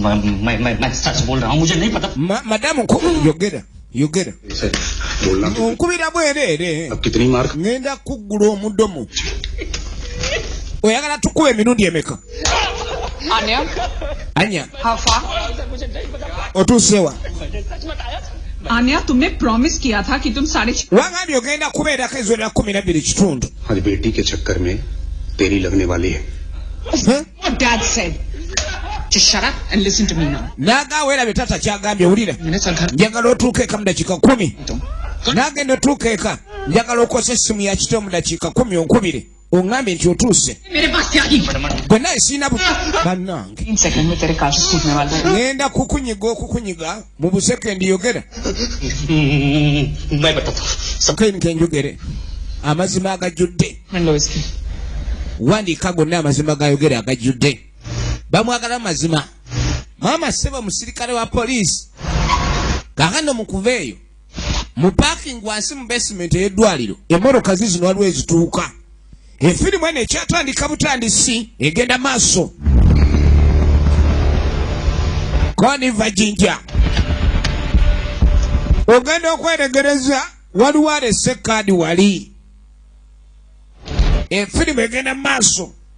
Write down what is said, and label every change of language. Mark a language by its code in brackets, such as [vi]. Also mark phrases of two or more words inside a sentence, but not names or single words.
[lg] madamu yogera onkubira bwereere ngenda kuggula omudomo oyagala tukuba emirundi emeka anya otuusewa [hi] आन्या तुमने प्रॉमिस किया था कि तुम 6:30 [lg] wangambye ogenda kubeerako ezoolera 12 kitundu [hi] आज बेटी के चक्कर में तेरी लगने वाली है [en] What dad said. Just shut up and listen to me now. [lg] naga weerabe tata kyagambye wulira njagala otuuka eka mu dakiika 10 nagenda otuuka eka njagala okosa essimu ya kito mu dakiika 10 onkubire ongambye nti otuuse gwe naye siina bannange [hi] 3 सेकंड में तेरे कार से छूटने वाला है [lg] ngenda kukunyiga mu busekendi yogera [hi] मैं बताता हूँ [lg] nkenge njogere amazima agajjudde wandiika gonna amazima gayogera agajjudde bamwagala mazima maama seba musirikale wa poliisi kakano mukuva eyo mu parking wansi mu basement ey'eddwaliro emmotoka zizino waliwo ezituuka efirimu eno ekyatandika butandisi egenda maaso koniva jinja ogenda okweregereza waliwo alese kaadi wali efirimu egenda maaso